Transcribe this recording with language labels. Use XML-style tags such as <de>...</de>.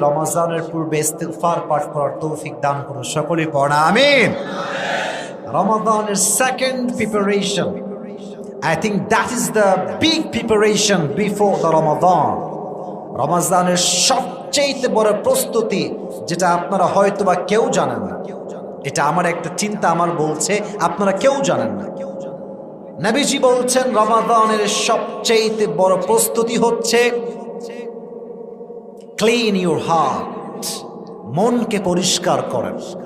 <bn>রমজানের পূর্বে ইস্তিগফার পাঠ করার তৌফিক দান করুন, সকলেই পড়ুন আমিন। রমাদানের second preparation,</bn> <en>I think that is the big preparation before the Ramadan.</en> <bn>রমজানের সবচেয়ে বড় প্রস্তুতি, যেটা আপনারা হয়তোবা কেউ জানেন না। এটা আমার একটা চিন্তা আমার বলছে, আপনারা কেউ জানেন না। নবীজি বলছেন রমাদানের সবচেয়ে বড় প্রস্তুতি হচ্ছে</bn> <en>clean your heart,</en> <bn>মনকে পরিষ্কার করেন।</bn>